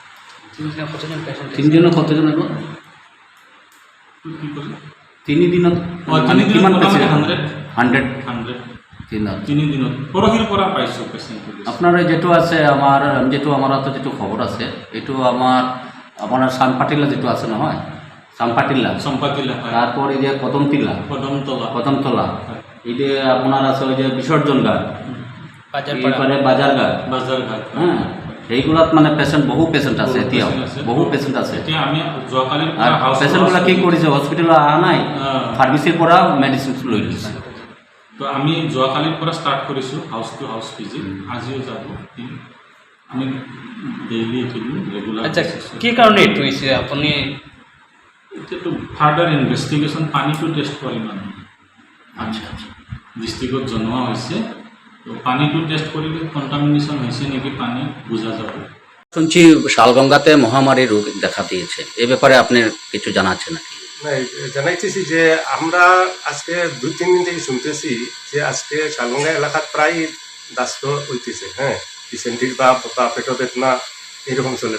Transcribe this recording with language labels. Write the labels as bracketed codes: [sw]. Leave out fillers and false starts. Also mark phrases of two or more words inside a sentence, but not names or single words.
[as] 3 দিনত কতজন হব? 3 দিনত কিমান পেশেন্ট? 100 তিনি দিনত পৰহিৰ পৰা পাইছোঁ পেচেণ্ট। [bn] আপনার যেটো আছে আমার হাতে যেটো খবর আছে এটো আপনার সানপাটিলা যেটো আছে নহয়, সানপাটিলা চম্পাতিলা, তারপর এই যে কদমতলা এই যে আপনার আছে ওই যে বিসর্জন ঘাট, এরপরে বাজারঘাট, হ্যাঁ [as] এইগুলাত মানে বহু পেশেন্ট আছে, এতিয়াও বহু পেশেন্ট আছে। এতিয়া আমি যোৱাকালিৰ আর পৰা পেশেন্টগুলা [bn] কি করেছে হসপিটালে আনা নাই, [as] ফার্মেসির পৰা মেডিসিন লৈ লৈছে। তো আমি যোৱাকালিৰ পৰা ষ্টাৰ্ট কৰিছোঁ [en] house to house visit, [as] আজিও যাব। আমি [en] daily regular. [as] আচ্ছা, কি কাৰণে এইটো হৈছে আপুনি? এতিয়াতো [en] further investigation, [as] পানীটো টেষ্ট কৰিম আমি। আচ্ছা ডিষ্ট্ৰিক্টত জনোৱা হৈছে, তো পানীটো টেষ্ট কৰিলে কণ্টামিনেশ্যন হৈছে নেকি পানী বোঝা যাব। [bn] শুনছি শালগঙ্গাতে মহামারী রোগ দেখা দিয়েছে, এ ব্যাপারে আপনি কিছু জানাচ্ছেন নাকি? জানাইতেছি যে আমরা আজকে 2-3 দিন থেকে শুনতেছি যে আজকে শালগঙ্গা এলাকার প্রায় দাস্ত হইতেছে, হ্যাঁ ডিসেন্ট্রি বা পেট বেদনা এরকম চলে।